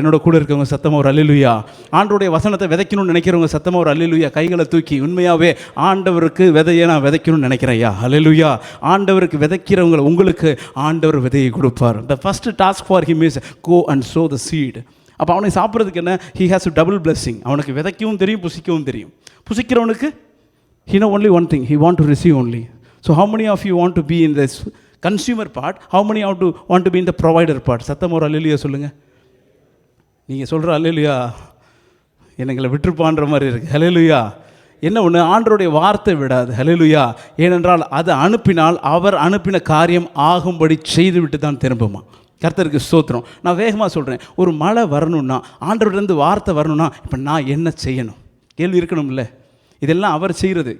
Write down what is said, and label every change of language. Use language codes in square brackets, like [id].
[ta] என்னோட கூட இருக்கவங்க சத்தமாக ஒரு அல்லேலூயா. ஆண்டவருடைய வசனத்தை விதைக்கணும்னு நினைக்கிறவங்க சத்தமாக ஒரு அல்லேலூயா. கைகளை தூக்கி உண்மையாகவே ஆண்டவருக்கு விதையை நான் விதைக்கணும்னு நினைக்கிறேன் ஐயா. அல்லேலூயா. ஆண்டவருக்கு விதைக்கிறவங்க உங்களுக்கு ஆண்டவர் விதையை கொடுப்பார். [en] The first task for him is go and sow the seed. [ta] அப்போ அவனை சாப்பிட்றதுக்கு என்ன, [en] He has to double blessing. [ta] அவனுக்கு விதைக்கவும் தெரியும், புசிக்கவும் தெரியும். புசிக்கிறவனுக்கு [en] he know only one thing, he want to receive only. So how many of you want to be in this consumer part, how many want to be in the provider part? [ta] சத்தம் ஒரு அல்லேலூயா சொல்லுங்க. நீங்கள் சொல்கிற அல்லேலூயா எங்களை விட்டுருப்பான்ற மாதிரி இருக்குது. அல்லேலூயா. என்ன ஒன்று, ஆண்டவருடைய வார்த்தை விடாது. அல்லேலூயா. ஏனென்றால் அதை அனுப்பினால் அவர் அனுப்பின காரியம் ஆகும்படி செய்துவிட்டு தான் திரும்புமா. கர்த்தருக்கு ஸ்தோத்திரம். நான் வேகமாக சொல்கிறேன், ஒரு மழை வரணும்னா, ஆண்டவர்கிட்டருந்து வார்த்தை வரணும்னா இப்போ நான் என்ன செய்யணும் கேள்வி இருக்கணும்ல. இதெல்லாம் அவர் செய்கிறது.